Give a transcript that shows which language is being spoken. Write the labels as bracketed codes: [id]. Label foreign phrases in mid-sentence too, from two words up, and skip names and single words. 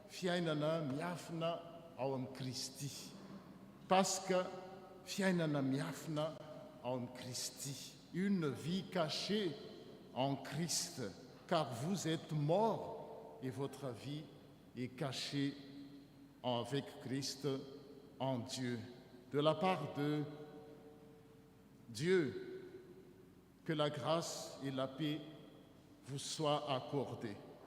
[mg] fiainana miafina ao amin'ny Kristy. Paska, fiainana miafina ao amin'ny Kristy. [fr] Une vie cachée en Christ, car vous êtes morts et votre vie est cachée avec Christ en Dieu. De la part de Dieu, que la grâce et la paix vous soient accordées.